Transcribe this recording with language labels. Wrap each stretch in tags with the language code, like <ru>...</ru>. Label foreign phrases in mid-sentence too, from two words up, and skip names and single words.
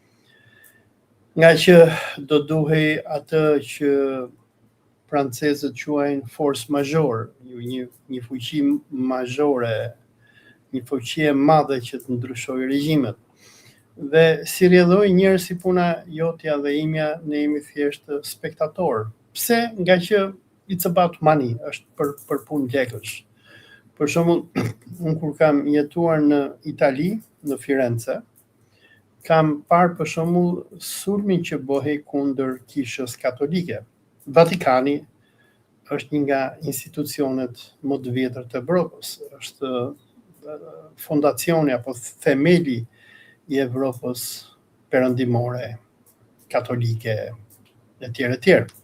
<sq>Nga që do duhej atë që francezët quajnë</sq> <fr>force majeure,</fr> <sq>një fuqi majore, një fuqi e madhe që të ndryshojë regjimet. Dhe si rrjedhoi njerëz si puna jotja dhe imja, ne jemi thjesht spektator. Pse? Nga që</sq> <en>it's about money,</en> <sq>është për punë lekësh. Për shembull, unë kur kam jetuar në Itali, në Firenze, kam parë për shembull sulmin që bëhej kundër kishës katolike. Vatikani është një nga institucionet më të vjetër të Evropës, është fondacioni apo themeli i Evropës perëndimore, katolike, etj.</sq>